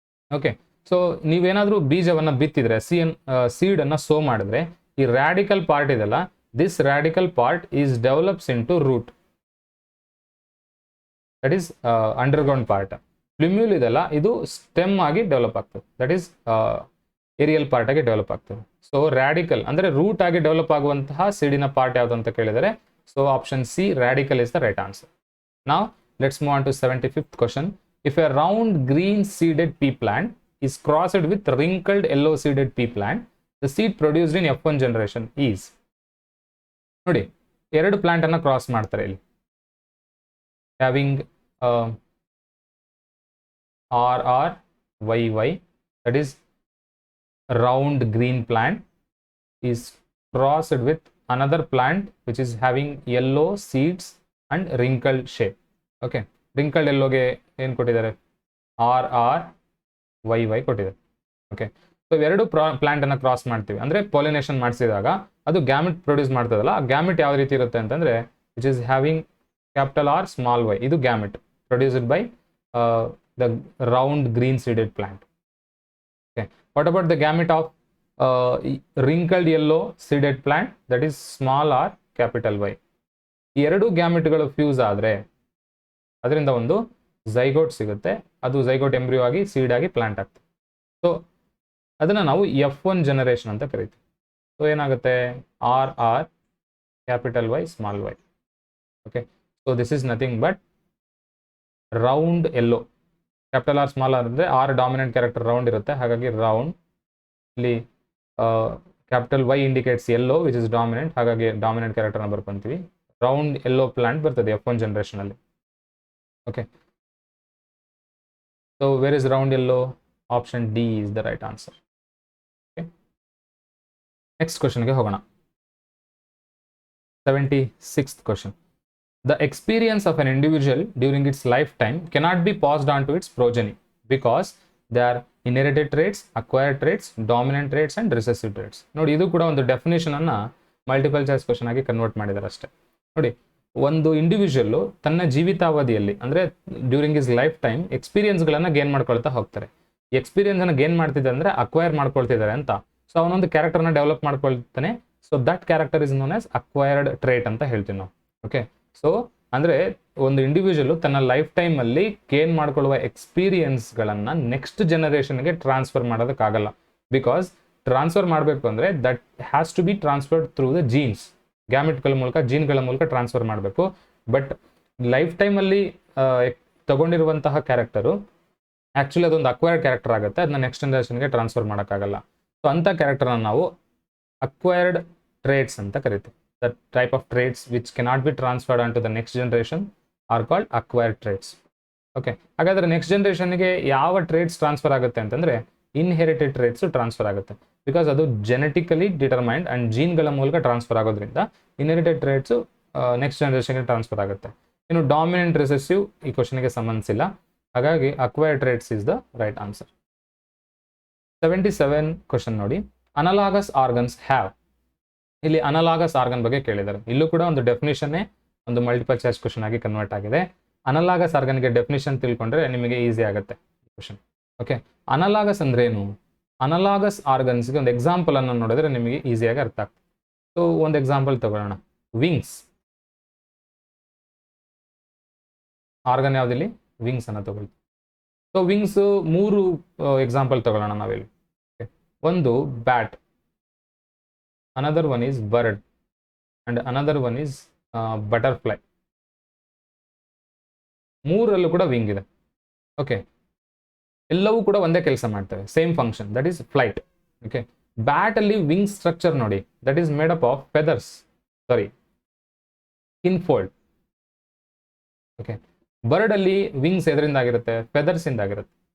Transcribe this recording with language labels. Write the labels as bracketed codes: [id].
[kn] Okay, so ನೀವೇನಾದರೂ ಬೀಜವನ್ನು ಬಿತ್ತಿದ್ರೆ, ಸೀಡನ್ನು so ಮಾಡಿದ್ರೆ ಈ ರ್ಯಾಡಿಕಲ್ ಪಾರ್ಟ್ ಇದೆಲ್ಲ, [en] This radical part is develops in to root, that is underground part. [kn] ಪ್ಲಿಮ್ಯೂಲ್ ಇದೆಲ್ಲ ಇದು ಸ್ಟೆಮ್ ಆಗಿ ಡೆವಲಪ್ ಆಗ್ತದೆ, [en] that is aerial part [kn] ಆಗಿ ಡೆವಲಪ್ ಆಗ್ತದೆ. ಸೊ ರ್ಯಾಡಿಕಲ್ ಅಂದರೆ ರೂಟ್ ಆಗಿ ಡೆವಲಪ್ ಆಗುವಂತಹ ಸೀಡಿನ ಪಾರ್ಟ್ ಯಾವುದು ಅಂತ ಕೇಳಿದರೆ, so [en] Option C radical is the right answer. ನಾವು let's move on to 75th question. If a round green seeded pea plant is crossed with wrinkled yellow seeded pea plant, the seed produced in F1 generation is. [kn] ನೋಡಿ, ಎರಡು plant ಅನ್ನ cross ಮಾಡ್ತಾರೆ ಇಲ್ಲಿ, [en] Having RRYY, that is round green plant is crossed with another plant which is having yellow seeds and wrinkled shape. [kn] Okay, wrinkled yellow ಗೆ ಏನು ಕೊಟ್ಟಿದ್ದಾರೆ? RRYY ಕೊಟ್ಟಿದ್ದಾರೆ. Okay, so ಎರಡು ಪ್ಲಾಂಟ್ ಅನ್ನ ಕ್ರಾಸ್ ಮಾಡ್ತೀವಿ ಅಂದರೆ ಪಾಲಿನೇಷನ್ ಮಾಡಿಸಿದಾಗ ಅದು ಗ್ಯಾಮೆಟ್ ಪ್ರೊಡ್ಯೂಸ್ ಮಾಡ್ತದಲ್ಲ, ಆ ಗ್ಯಾಮೆಟ್ ಯಾವ ರೀತಿ ಇರುತ್ತೆ ಅಂತಂದ್ರೆ [en] which is having capital R small y, [kn] ಇದು [en] Gamete produced by the round green seeded plant. Okay, what about the gamete of wrinkled yellow seeded plant, that is small r capital Y. [kn] ಈ ಎರಡು ಗ್ಯಾಮೆಟ್ಗಳು fuse ಆದರೆ ಅದರಿಂದ ಒಂದು zygote ಸಿಗುತ್ತೆ, ಅದು zygote embryo ಆಗಿ seed ಆಗಿ ಪ್ಲಾಂಟ್ ಆಗ್ತದೆ. ಸೊ ಅದನ್ನು ನಾವು F1 ಜನರೇಷನ್ ಅಂತ ಕರಿತೀವಿ. ಸೊ ಏನಾಗುತ್ತೆ? [en] RR capital Y small y. Okay, so this is nothing but round yellow. [kn] Capital R small r ಅಂದರೆ R ಡಾಮಿನೆಂಟ್ ಕ್ಯಾರೆಕ್ಟರ್ ರೌಂಡ್ ಇರುತ್ತೆ, ಹಾಗಾಗಿ ರೌಂಡ್. [en] ಇಲ್ಲಿ capital Y indicates yellow which is dominant, [kn] ಹಾಗಾಗಿ dominant ಕ್ಯಾರೆಕ್ಟರ್ನ ಬರ್ಕೊಂತೀವಿ. Round ಎಲ್ಲೋ plant ಬರ್ತದೆ F1 generation ಅಲ್ಲಿ. [en] Okay, so where is round yellow? Option D is the right answer. Okay, next question [kn] ಗೆ ಹೋಗೋಣ. [en] 76th question. The experience of an individual during its lifetime cannot be passed on to its progeny because they are inherited traits, acquired traits, dominant traits and recessive traits. [kn] ನೋಡಿ ಇದು ಕೂಡ ಒಂದು definition ಅನ್ನ multiple choice question ಆಗಿ convert ಮಾಡಿದ್ದಾರೆ ಅಷ್ಟೇ. ನೋಡಿ, ಒಂದು ಇಂಡಿವಿಜುವಲ್ ತನ್ನ ಜೀವಿತಾವಧಿಯಲ್ಲಿ ಅಂದ್ರೆ during is life time ಎಕ್ಸ್ಪೀರಿಯನ್ಸ್ಗಳನ್ನ gain ಮಾಡ್ಕೊಳ್ತಾ ಹೋಗ್ತಾರೆ. ಎಕ್ಸ್ಪೀರಿಯನ್ಸ್ ಅನ್ನ ಗೇನ್ ಮಾಡ್ತಿದ್ದಾರೆ ಅಂದ್ರೆ ಅಕ್ವೈರ್ ಮಾಡ್ಕೊಳ್ತಿದ್ದಾರೆ ಅಂತ. ಸೊ ಅವನೊಂದು ಕ್ಯಾರೆಕ್ಟರ್ನ develop ಮಾಡ್ಕೊಳ್ತಾನೆ. [en] so that character is known as acquired trait [kn] ಅಂತ ಹೇಳ್ತೀವಿ ನಾವು. ಓಕೆ, ಸೊ ಅಂದ್ರೆ ಒಂದು ಇಂಡಿವಿಜುವಲ್ ತನ್ನ ಲೈಫ್ ಟೈಮ್ ಅಲ್ಲಿ gain ಮಾಡ್ಕೊಳ್ಳುವ ಎಕ್ಸ್ಪೀರಿಯನ್ಸ್ಗಳನ್ನ next ಜನರೇಷನ್ಗೆ transfer ಮಾಡೋದಕ್ಕಾಗಲ್ಲ. Because transfer ಮಾಡಬೇಕು ಅಂದ್ರೆ [en] that has to be transferred through the genes, [kn] ಗ್ಯಾಮೆಟ್ಗಳ ಮೂಲಕ, ಜೀನ್ಗಳ ಮೂಲಕ ಟ್ರಾನ್ಸ್ಫರ್ ಮಾಡಬೇಕು. ಬಟ್ ಲೈಫ್ ಟೈಮ್ ಅಲ್ಲಿ ತಗೊಂಡಿರುವಂತಹ ಕ್ಯಾರೆಕ್ಟರು ಆಕ್ಚುಲಿ ಅದೊಂದು ಅಕ್ವೈರ್ಡ್ ಕ್ಯಾರೆಕ್ಟರ್ ಆಗುತ್ತೆ, ಅದನ್ನ ನೆಕ್ಸ್ಟ್ ಜನರೇಷನ್ಗೆ ಟ್ರಾನ್ಸ್ಫರ್ ಮಾಡೋಕ್ಕಾಗಲ್ಲ. ಸೊ ಅಂಥ ಕ್ಯಾರೆಕ್ಟರ್ನ ನಾವು ಅಕ್ವೈರ್ಡ್ ಟ್ರೇಟ್ಸ್ ಅಂತ ಕರಿತೀವಿ. [en] The type of traits which cannot be transferred onto the next generation are called acquired traits. [kn] Okay, ಹಾಗಾದ್ರೆ ನೆಕ್ಸ್ಟ್ ಜನರೇಷನ್ಗೆ ಯಾವ ಟ್ರೇಟ್ಸ್ ಟ್ರಾನ್ಸ್ಫರ್ ಆಗುತ್ತೆ ಅಂತಂದ್ರೆ ಇನ್ಹೆರಿಟೆಡ್ ಟ್ರೇಟ್ಸ್ ಟ್ರಾನ್ಸ್ಫರ್ ಆಗುತ್ತೆ. ಬಿಕಾಸ್ ಅದು ಜೆನೆಟಿಕಲಿ ಡಿಟರ್ಮೈನ್ಡ್ ಅಂಡ್ ಜೀನ್ಗಳ ಮೂಲಕ ಟ್ರಾನ್ಸ್ಫರ್ ಆಗೋದ್ರಿಂದ ಇನ್ಹೆರಿಟೆಡ್ ಟ್ರೇಟ್ಸ್ ನೆಕ್ಸ್ಟ್ ಜನರೇಷನ್ಗೆ ಟ್ರಾನ್ಸ್ಫರ್ ಆಗುತ್ತೆ. ಇನ್ನು ಡಾಮಿನೆಂಟ್ ರಿಸೆಸಿವ್ ಈ ಕ್ವಶನ್ಗೆ ಸಂಬಂಧಿಸಿಲ್ಲ, ಹಾಗಾಗಿ [en] Acquired traits is the right answer. 77 question ನೋಡಿ, analogous organs have. [kn] ಇಲ್ಲಿ ಅನಲಾಗಸ್ ಆರ್ಗನ್ ಬಗ್ಗೆ ಕೇಳಿದ್ದಾರೆ. ಇಲ್ಲೂ ಕೂಡ ಒಂದು ಡೆಫಿನೇಷನ್ನೇ ಒಂದು ಮಲ್ಟಿಪಲ್ ಚಾಯ್ಸ್ ಕ್ವಶನ್ ಆಗಿ ಕನ್ವರ್ಟ್ ಆಗಿದೆ. ಅನಲಾಗಸ್ ಆರ್ಗನ್ಗೆ ಡೆಫಿನೇಷನ್ ತಿಳ್ಕೊಂಡ್ರೆ ನಿಮಗೆ ಈಸಿ ಆಗುತ್ತೆ ಕ್ವಶನ್. ಓಕೆ, ಅನಲಾಗಸ್ ಅಂದ್ರೇನು? ಅನಲಾಗಸ್ ಆರ್ಗನ್ಸ್ಗೆ ಒಂದು ಎಕ್ಸಾಂಪಲ್ ಅನ್ನು ನೋಡಿದ್ರೆ ನಿಮಗೆ ಈಸಿಯಾಗಿ ಅರ್ಥ ಆಗ್ತದೆ. ಸೊ ಒಂದು ಎಕ್ಸಾಂಪಲ್ ತಗೊಳ್ಳೋಣ. Wings organ ಯಾವುದಿಲ್ಲಿ? ವಿಂಗ್ಸ್ ಅನ್ನ ತಗೊಳ್ತೀವಿ. ಸೊ ವಿಂಗ್ಸ್ 3 ಎಕ್ಸಾಂಪಲ್ ತಗೊಳ್ಳೋಣ ನಾವಿಲ್ಲಿ. [en] ಒಂದು bat, another one is bird and another one is butterfly. [kn] ಮೂರಲ್ಲೂ ಕೂಡ ವಿಂಗ್ ಇದೆ. ಓಕೆ, ಎಲ್ಲವೂ ಕೂಡ ಒಂದೇ ಕೆಲಸ ಮಾಡ್ತವೆ, same function, [en] That is flight. Okay, bat ಅಲ್ಲಿ wing structure ನೋಡಿ, that is made up of feathers, sorry skin fold. [kn] Okay, bird ಅಲ್ಲಿ ವಿಂಗ್ಸ್ ಎದರಿಂದ ಆಗಿರುತ್ತೆ? ಫೆದರ್ಸ್ ಇಂದ ಆಗಿರುತ್ತೆ.